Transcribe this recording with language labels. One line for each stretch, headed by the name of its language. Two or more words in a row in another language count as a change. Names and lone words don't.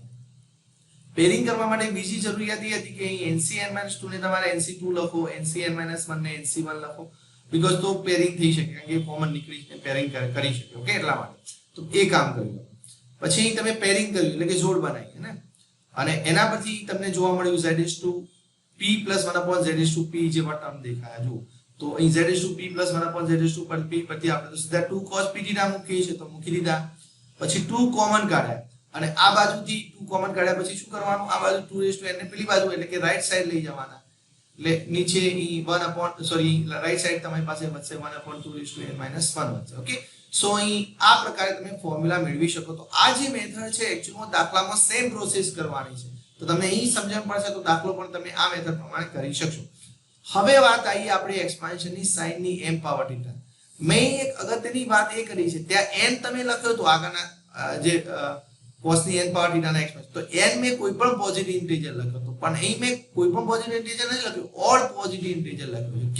Gujarati: પેરિંગ કરવા માટે બીજી જરૂરિયાત એ હતી કે અહીં NCn-2 ને તમારે NC2 લખો, NCn-1 ને NC1 લખો, બીકોઝ તો પેરિંગ થઈ શકે, કારણ કે કોમન નીકળી પેરિંગ કરી શકે. ઓકે, એટલા માટે તો એ કામ કર્યું. પછી અહીં તમે પેરિંગ કર્યું એટલે કે જોડ બનાવી ને, અને એના પછી તમને જોવા મળ્યું
English: z is to p plus 1 upon z is to p
Gujarati: જેવા ટર્મ દેખાયા. જુઓ તો અહીં
English: z is to p plus 1 upon z is to p
Gujarati: પરથી આપણે તો સીધા 2 cos p θ મૂકીએ છીએ તો મૂકી દીધા. પછી 2 કોમન કાઢ્યા અને આ બાજુથી 2 કોમન કાઢ્યા પછી શું કરવાનું, આ બાજુ 2
English: raised to n
Gujarati: ને પેલી બાજુ એટલે કે
English: right side
Gujarati: લઈ જવાના, એટલે નીચે અહીં 1
English: upon right side
Gujarati: તમારી પાસે વધશે 1
English: upon 2 raised to n minus 1
Gujarati: વધશે.
English: okay, so
Gujarati: અહીં આ પ્રકારે તમે ફોર્મ્યુલા મેળવી શકો. તો આ જે મેથડ છે એક્ચ્યુઅલી દાખલામાં
English: same process
Gujarati: કરવાની છે, તો તમને અહીં સમજણ પડશે તો દાખલો પણ તમે આ મેથડ પ્રમાણે કરી શકશો. હવે વાત આવી આપણી એક્સપાન્શનની sin ની m પાવર θ. મેં એક અગત્યની વાત એ કરી છે, ત્યાં n તમે લખ્યો તો આગળના જે cos ની n પાવર θ ના એક્સપાન્શન, તો n મેં કોઈ પણ
English: positive integer
Gujarati: લખ્યો તો, પણ અહીં મેં કોઈ પણ
English: positive integer
Gujarati: નથી લખ્યું,
English: odd positive integer
Gujarati: લખ્યું છે.